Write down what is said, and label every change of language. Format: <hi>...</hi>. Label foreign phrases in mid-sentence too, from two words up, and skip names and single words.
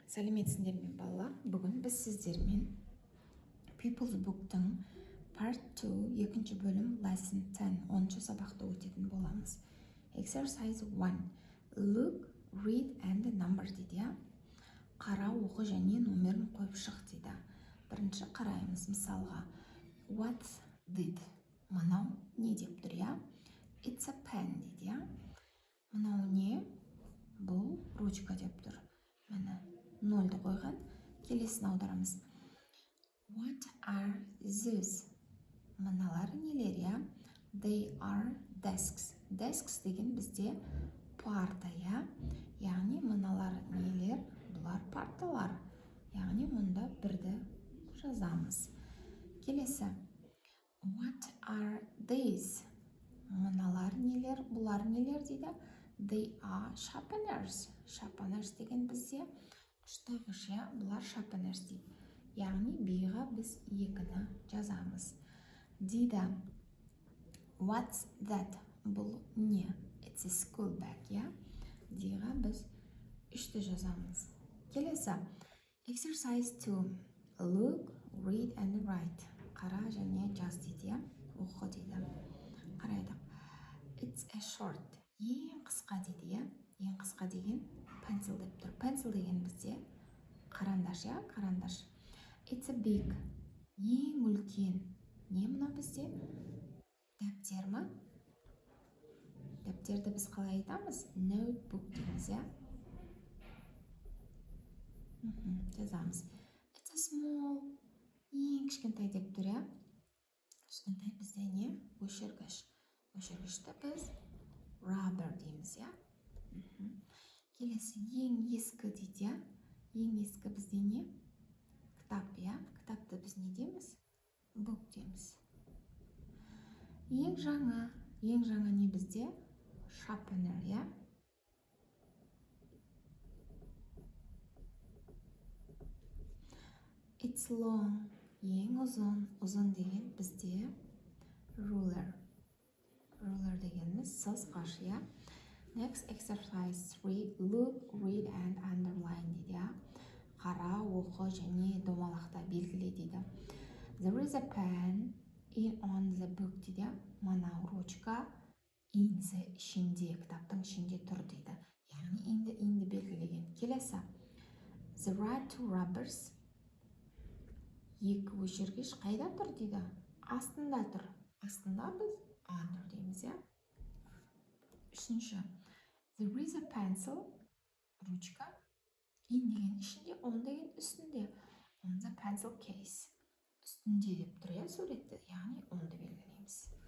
<kk>Сәлеметсіңдер ме балалар? Бүгін біз сіздермен People's Book'тың Part 2 екінші бөлім Lesson 10 10-шы сабақты өтетін боламыз.</kk> <en>Exercise 1. Look, read and number дейді.</en> <kk>Қара, оқы және номерін қойып шық дейді. Бірінші қараймыз мысалға.</kk> <en>What's this?</en> <kk>Мынау не деп тұр, я?</kk> <en>It's a pen</en> <kk>дейді, я? Мынау не? Бұл ручка деп тұр. Міне, нөлді қойған. Келесін аударамыз.</kk> <en>What are these?</en> <kk>Мыналар нелер, я?</kk> <en>They are desks.</en> <kk>Desks деген бізде парта, я? Яғни мыналар нелер? Бұлар парталар. Яғни мұнда бірді жазамыз. Келесі.</kk> <en>What are these?</en> <kk>Мыналар нелер? Бұлар нелер дейді?</kk> <en>They are sharpeners.</en> <kk>Sharpeners деген бізде ұштағыш, я? Бұлар sharpeners дейді. Яғни биға біз екіні жазамыз. Дейді.</kk> <en>What's that?</en> <kk>Бұл не?</kk> <en>It's a school bag,</en> <kk>я? Диға біз үшті жазамыз. Келесі.</kk> <en>Exercise 2. Look, read and write.</en> <kk>Қара және жаз дейді, я? Оқы дейді. Қарайдық.</kk> <en>It's a short.</en> <kk>Ең қысқа дейді, я? Ең қысқа деген pencil деп тұр. Pencil деген бізде қарандаш, я? Қарандаш.</kk> <en>It's a big.</en> <kk>Ең үлкен. Не мұна бізде? Дәптер ма? Дәптерді біз қалай айтамыз? Notebook дейміз, я? Жазамыз.</kk> <en>It's a small.</en> <kk>Ең кішкентай деп тұр, я? Кішкентай бізде не? Өшіргіш. Өшіргішті біз rubber дейміз, я? Келесі, ең ескі дейді, я? Ең ескі бізде не? Кітап, я? Кітапты біз не дейміз? Book дейміз. Ең жаңа не бізде?</kk> <en>Sharpener, я? It's long.</en> <kk>Ең ұзын деген бізде ruler. Ruler дегеніміз сызғыш, я?</kk> <en>Next exercise 3. Look, read and underline дейді, я?</en> <kk>Қара, оқы және домалақта белгіле дейді.</kk> <en>There is a pen on the book дейді.</en> <kk>Мынау ручка</kk> <en>in the</en> <kk>ішінде, кітаптың ішінде тұр дейді. Яғни инді белгілеген. Келесі.</kk> <en>There are two rubbers.</en> <kk>Екі өшіргіш қайда тұр дейді? Астында тұр. Астында біз under дейміз, я? Үшінші.</kk> <en>There is a pencil.</en> <kk>Ручка. In деген ішінде, on деген үстінде.</kk> <en>On the pencil case.</en> <kk>Үстінде деп тұр, я, суретті. Яғни онды белгілейміз.</kk>